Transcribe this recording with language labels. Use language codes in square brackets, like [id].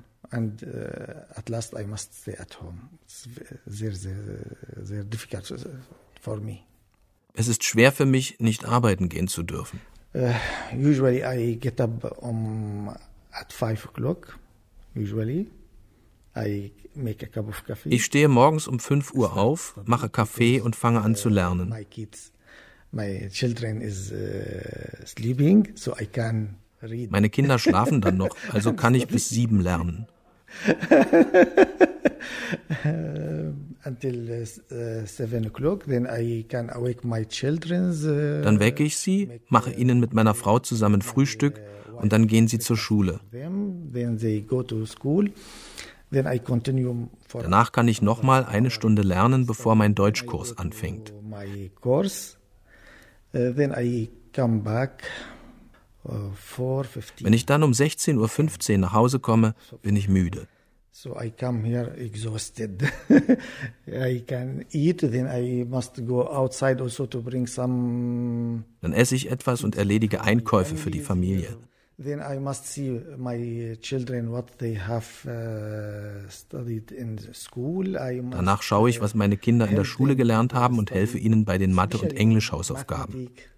[en] And at last I must stay at home. It's [de] sehr, sehr, sehr [en] difficult [de] for me. Es ist schwer für mich, nicht arbeiten gehen zu dürfen. [en] Usually I get up at 5 o'clock. Usually I make a cup of coffee. [de] Ich stehe morgens um 5 Uhr auf, mache Kaffee und fange an zu lernen. Meine Kinder schlafen dann noch, also kann ich bis 7 lernen. [en] Until 7 o'clock, then I can awake my children. [de] Dann wecke ich sie, mache ihnen mit meiner Frau zusammen Frühstück und dann gehen sie zur Schule. [en] Then they go to school. Then I continue for. [de] Danach kann ich noch mal eine Stunde lernen, bevor mein Deutschkurs anfängt. [en] My course. Then I come back. 4:15. [de] Wenn ich dann um 16:15 Uhr nach Hause komme, bin ich müde. [en] So I come here exhausted. I can eat, then I must go outside also to bring some. [de] Dann esse ich etwas und erledige Einkäufe für die Familie. [en] Then I must see my children what they have studied in the school. [de] Danach schaue ich, was meine Kinder in der Schule gelernt haben und helfe ihnen bei den Mathe- und Englischhausaufgaben.